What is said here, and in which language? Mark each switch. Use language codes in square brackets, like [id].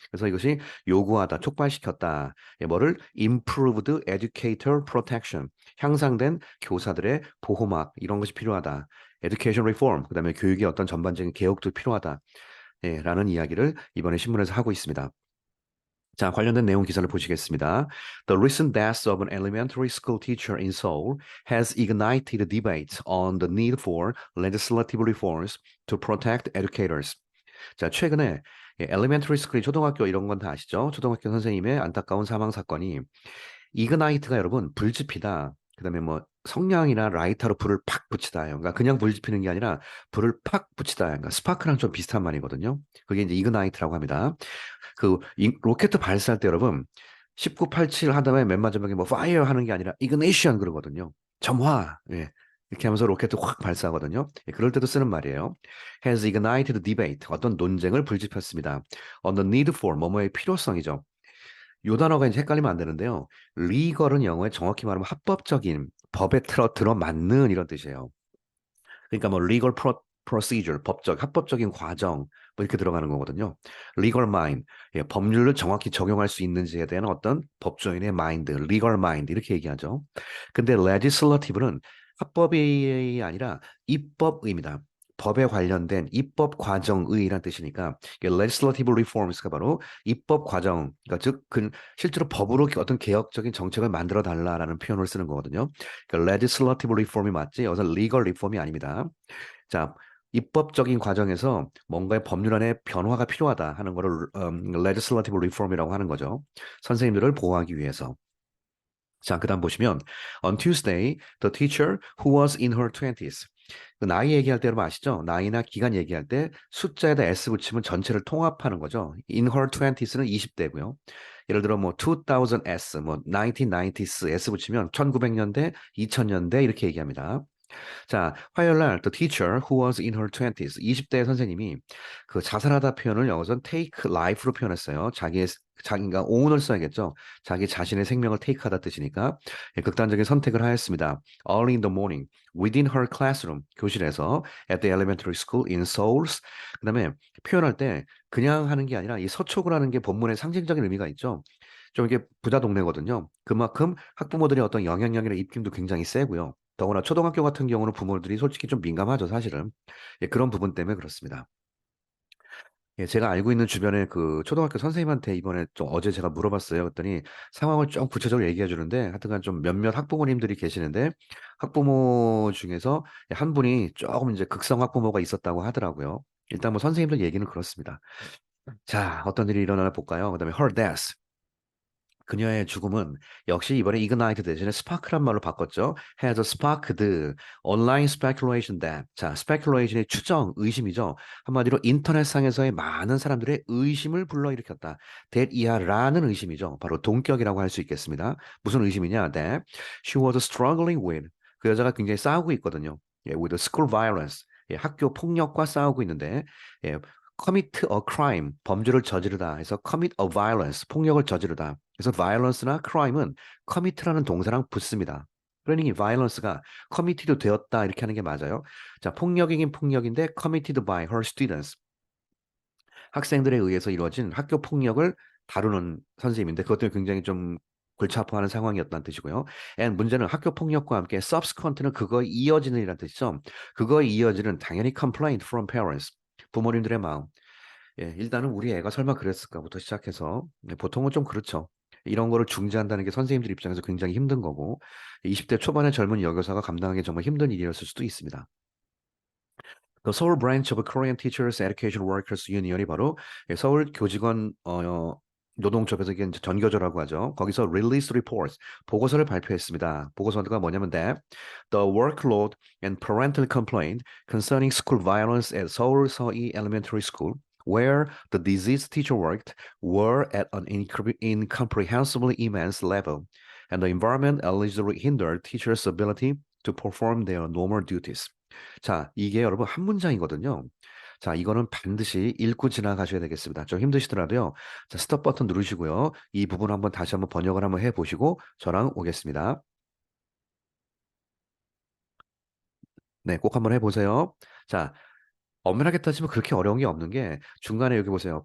[ko] 그래서 이것이 요구하다, 촉발시켰다. 예, 뭐를 [en] improved educator protection, [ko] 향상된 교사들의 보호막 이런 것이 필요하다. [en] education reform, [ko] 그다음에 교육의 어떤 전반적인 개혁도 필요하다. 예, 라는 이야기를 이번에 신문에서 하고 있습니다. 자, 관련된 내용 기사를 보시겠습니다. [en] The recent death of an elementary school teacher in Seoul has ignited debates on the need for legislative reforms to protect educators. [ko] 자, 최근에 [en] elementary school, [ko] 초등학교 이런 건 다 아시죠? 초등학교 선생님의 안타까운 사망 사건이 이그나이트가 여러분 불지피다. 그다음에 뭐 성냥이나 라이터로 불을 팍 붙이다요. 그러니까 그냥 불 지피는 게 아니라 불을 팍 붙이다. 그러니까 스파크랑 좀 비슷한 말이거든요. 그게 이제 이그나이트라고 합니다. 로켓 발사할 때 여러분 1987 하다가 맨 마지막에 뭐 파이어 하는 게 아니라 이그니션 그러거든요. 점화. 예. 이렇게 하면서 로켓을 확 발사하거든요. 예, 그럴 때도 쓰는 말이에요. [en] Has ignited debate. [ko] 어떤 논쟁을 불지폈습니다. [en] On the need for [ko] 뭐뭐의 필요성이죠. 요 단어가 이제 헷갈리면 안 되는데요. legal은 영어에 정확히 말하면 합법적인 법에 들어맞는 이런 뜻이에요. 그러니까 뭐 [en] legal procedure, [ko] 합법적인 과정 뭐 이렇게 들어가는 거거든요. [en] legal mind, [ko] 예, 법률을 정확히 적용할 수 있는지에 대한 어떤 법조인의 마인드, legal mind 이렇게 얘기하죠. 근데 legislative는 합법이 아니라 입법의입니다. 법에 관련된 입법 과정의란 뜻이니까 [en] legislative reforms [ko] 가 바로 입법 과정, 그러니까 실제로 법으로 어떤 개혁적인 정책을 만들어 달라라는 표현을 쓰는 거거든요. 그러니까 [en] legislative reform [ko] 이 맞지 여기서 [en] legal reform [ko] 이 아닙니다. 자, 입법적인 과정에서 뭔가의 법률안에 변화가 필요하다 하는 거를 [en] legislative reform [ko] 이라고 하는 거죠. 선생님들을 보호하기 위해서. 자, 그다음 보시면 [en] on Tuesday, the teacher who was in her 20s. [ko] 그 나이 얘기할 때 여러분 아시죠? 나이나 기간 얘기할 때 숫자에다 s 붙이면 전체를 통합하는 거죠. [en] in her 20s [ko] 는 20대고요. 예를 들어 뭐 2000s, 뭐 1990s s 붙이면 1900년대, 2000년대 이렇게 얘기합니다. 자, 화요일 날 [en] the teacher who was in her 20s, [ko] 20대 선생님이 그 자살하다 표현을 영어선 [en] take life [ko] 로 표현했어요. 자기가 own을 써야겠죠. 자기 자신의 생명을 take하다 뜻이니까 예, 극단적인 선택을 하였습니다. [en] Early in the morning, within her classroom, [ko] 교실에서 [en] at the elementary school in Seoul. [ko] 그다음에 표현할 때 그냥 하는 게 아니라 이 서초구라는 게 본문의 상징적인 의미가 있죠. 좀 이게 부자 동네거든요. 그만큼 학부모들의 어떤 영향력이나 입김도 굉장히 세고요. 더구나 초등학교 같은 경우는 부모들이 솔직히 좀 민감하죠, 사실은. 예, 그런 부분 때문에 그렇습니다. 예, 제가 알고 있는 주변에 그 초등학교 선생님한테 이번에 좀 어제 제가 물어봤어요. 그랬더니 상황을 좀 구체적으로 얘기해 주는데 하여튼간 좀 몇몇 학부모님들이 계시는데 학부모 중에서 한 분이 조금 이제 극성 학부모가 있었다고 하더라고요. 일단 뭐 선생님들 얘기는 그렇습니다. 자, 어떤 일이 일어나나 볼까요? 그다음에 [en] her death. [ko] 그녀의 죽음은 역시 이번에 ignite 대신에 spark란 말로 바꿨죠. [en] has sparked online speculation that. [ko] 자, speculation의 추정, 의심이죠. 한마디로 인터넷상에서의 많은 사람들의 의심을 불러일으켰다. that 이하라는 의심이죠. 바로 동격이라고 할 수 있겠습니다. 무슨 의심이냐? [en] that she was struggling with. [ko] 그 여자가 굉장히 싸우고 있거든요. [en] 예, with school violence. [ko] 예, 학교 폭력과 싸우고 있는데 예, [en] commit a crime, [ko] 범죄를 저지르다 해서 [en] commit a violence, [ko] 폭력을 저지르다. 그래서 violence나 crime은 commit라는 동사랑 붙습니다. 그러니 violence가 committed 되었다 이렇게 하는 게 맞아요. 자, 폭력이긴 폭력인데 [en] committed by her students. [ko] 학생들에 의해서 이루어진 학교 폭력을 다루는 선생님인데 그것 때문에 굉장히 좀 골치 아파하는 상황이었다는 뜻이고요. and 문제는 학교 폭력과 함께 subsequent는 그거에 이어지는 이라는 뜻이죠. 그거에 이어지는 당연히 [en] complaint from parents. [ko] 부모님들의 마음. 예, 일단은 우리 애가 설마 그랬을까부터 시작해서 보통은 좀 그렇죠. 이런 거를 중재한다는 게 선생님들 입장에서 굉장히 힘든 거고 20대 초반의 젊은 여교사가 감당하기 정말 힘든 일이었을 수도 있습니다. 그 서울 브랜치 오브 코리안 티처스 에듀케이션 워커스 유니언이 바로 예, 서울 교직원 노동조합에서 이게 이제 전교조라고 하죠. 거기서 [en] release reports, [ko] 보고서를 발표했습니다. 보고서가 뭐냐면 [en] The workload and parental complaint concerning school violence at Seoul Seo Elementary School, where the deceased teacher worked, were at an incomprehensibly immense level, and the environment allegedly hindered teachers' ability to perform their normal duties. [ko] 자, 이게 여러분 한 문장이거든요. 자, 이거는 반드시 읽고 지나가셔야 되겠습니다. 좀 힘드시더라도요. 자, 스톱 버튼 누르시고요. 이 부분 한번 다시 한번 번역을 한번 해보시고 저랑 오겠습니다. 네, 꼭 한번 해보세요. 자, 엄연하게 따지면 그렇게 어려운 게 없는 게 중간에 여기 보세요.